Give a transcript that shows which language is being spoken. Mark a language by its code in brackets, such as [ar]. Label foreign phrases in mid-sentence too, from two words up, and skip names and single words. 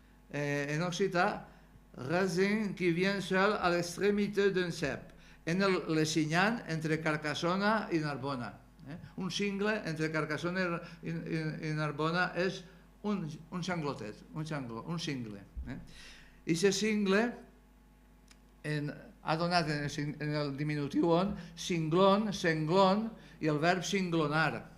[ca] en occità, [fr] raisin qui vient seul à l'extrémité d'un cep, [ca] en el Lesinyant entre Carcassona i Narbona. Un cingle entre Carcassona i Narbona és un xanglotet, un cingle. I aquest cingle ha donat en el diminutiu on cinglon, senglon i el verb cinglonar.